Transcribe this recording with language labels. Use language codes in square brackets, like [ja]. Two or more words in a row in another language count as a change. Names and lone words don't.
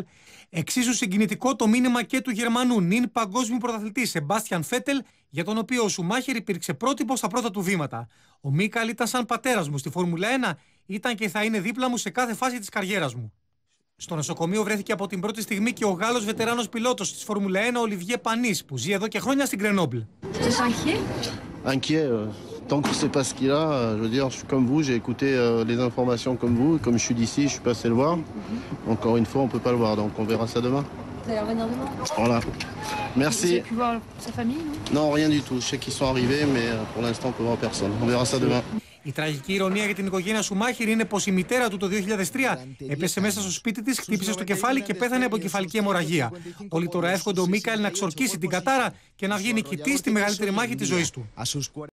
[el] Εξίσου συγκινητικό το μήνυμα και του Γερμανού νυν παγκόσμιου πρωταθλητή Σεμπάστιαν Φέτελ, για τον οποίο ο Σουμάχερ υπήρξε πρότυπο στα πρώτα του βήματα. «Ο Μίκαελ ήταν σαν πατέρας μου στη Φόρμουλα 1, ήταν και θα είναι δίπλα μου σε κάθε φάση της καριέρας μου». Στο νοσοκομείο βρέθηκε από την πρώτη στιγμή και ο Γάλλος βετεράνος πιλότος της Φόρμουλα 1, Ολιβιέ Πανής, που ζει εδώ και χρόνια στην Γκρενόμπλ. [fr] Tant que je ne sais pas ce qu'il a, je veux dire, je suis comme vous, j'ai écouté les informations comme vous, et comme je suis d'ici, je suis passé le voir. Encore une fois, on ne peut pas le voir, donc on verra ça demain. Vous allez revenir demain? Voilà. Merci. Vous avez pu voir sa famille, non? Non, rien du tout. Je sais qu'ils sont arrivés, mais pour l'instant, on peut voir personne. On verra ça demain. [el] Η τραγική ηρωνία για την οικογένεια Σουμάχερ είναι πως η μητέρα του το 2003 έπεσε μέσα στο σπίτι της, χτύπησε στο κεφάλι και πέθανε από κεφαλική αιμορραγία. Όλοι τώρα εύχονται ο Μίκαελ να ξορκίσει την κατάρα και να βγει νικητής στη μεγαλύτερη μάχη της ζωής του.